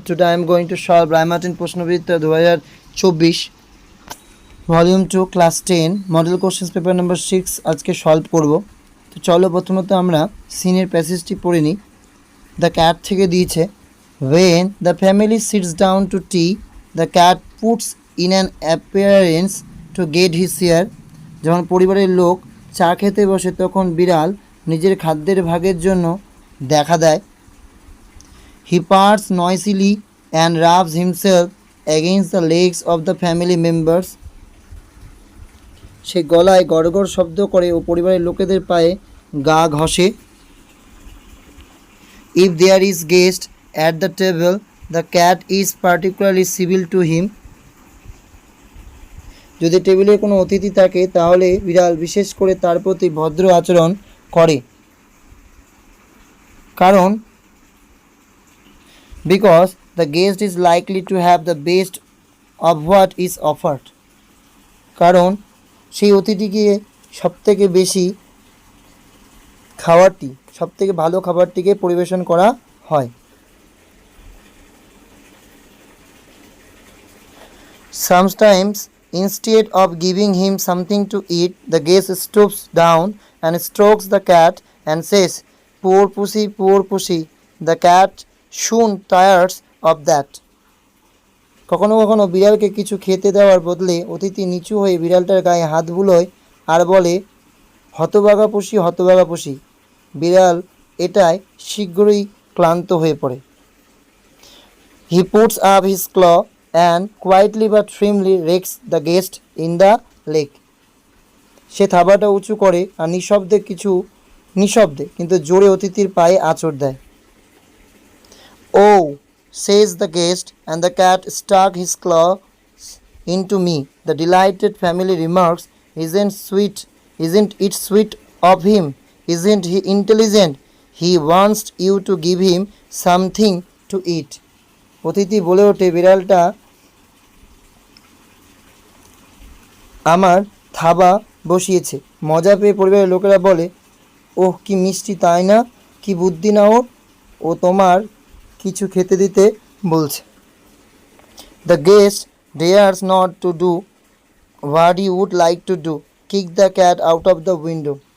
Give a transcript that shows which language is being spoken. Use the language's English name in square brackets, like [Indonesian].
[English] Today I am going to solve Raimatin প্রশ্নবিদ্যা 2024 volume 2 class 10 model questions paper number 6 [Bangla] আজকে solve করব। তো চলো প্রথমত আমরা সিনের প্যাসেজটি পড়ে নিই। [English] the cat [Bangla] থেকে দিয়েছে, [English] when the family sits down to tea, the cat puts in an appearance to get his share. [Bangla] যখন পরিবারের লোক চা খেতে বসে তখন বিড়াল নিজের খাদ্যের ভাগের জন্য দেখা দেয়। [English] He purrs noisily and rubs himself against the legs of the family members. [Bangla] সে গলায় গড়গড় শব্দ করে ও পরিবারের লোকেদের পায়ে গা ঘষে। [English] If there is guest at the table, the cat is particularly civil to him. [Bangla] যদি টেবিলে কোনো অতিথি থাকে তাহলে বিড়াল বিশেষ করে তার প্রতি ভদ্র আচরণ করে। [English] কারণ because the guest is likely to have the best of what is offered. [Bangla] কারণ সেই অতিথিকে সবথেকে বেশি খাবারটি সবথেকে ভালো খাবারটিকে পরিবেশন করা হয়। [English] Sometimes instead of giving him something to eat, the guest stoops down and strokes the cat and says, poor pussy, poor pussy. The cat soon tires of that. [Bangla] কখনো কখনো বিড়ালকে কিছু খেতে দেওয়ার বদলে অতিথি নিচু হয়ে বিড়ালটার গায়ে হাত বুলোয় আর বলে, হতভাগা পুষি, হতভাগা পুষি। বিড়াল এটায় শীঘ্রই ক্লান্ত হয়ে পড়ে। [English] He puts up his claw and quietly but firmly rakes the guest in the leg. [Bangla] সে থাবাটা উঁচু করে আর নিঃশব্দে কিন্তু জোরে অতিথির পায়ে আঁচড় দেয়। [English] Oh, says the guest, and the cat stuck his claws into me. The delighted family remarks, isn't it sweet of him? Isn't he intelligent? He wants you to give him something to eat. [Bangla] অতিথি বলে ওঠে, বিড়ালটা আমার থাবা বসিয়েছে। মজা পেয়ে পরিবারের লোকেরা বলে, ওহ কি মিষ্টি তাই না, কি বুদ্ধি না ওর, ও তোমার কিছু খেতে দিতে বলছে। [English] The guest dares not to do what he would like to do, kick the cat out of the window.